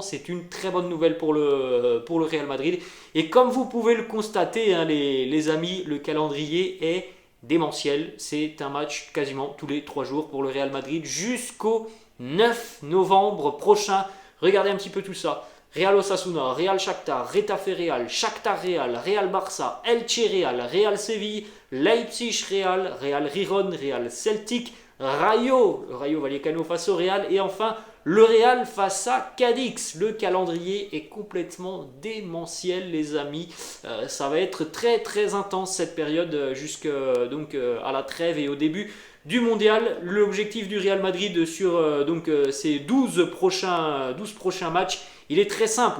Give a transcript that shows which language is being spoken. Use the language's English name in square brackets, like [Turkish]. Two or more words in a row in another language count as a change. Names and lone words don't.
[French] C'est une très bonne nouvelle pour le Real Madrid. Et comme vous pouvez le constater, les amis, le calendrier est démentiel. C'est un match quasiment tous les 3 jours pour le Real Madrid jusqu'au 9 novembre prochain. Regardez un petit peu tout ça. Real Osasuna, Real Shakhtar, Retafe Real, Shakhtar Real, Real Barça, Elche Real, Real Séville, Leipzig Real, Real Gijón, Real Celtic, Rayo Vallecano face au Real, et enfin le Real face à Cadix. Le calendrier est complètement démentiel les amis. Ça va être très très intense cette période jusqu'à à la trêve et au début du mondial. L'objectif du Real Madrid sur ces 12 prochains matchs, il est très simple.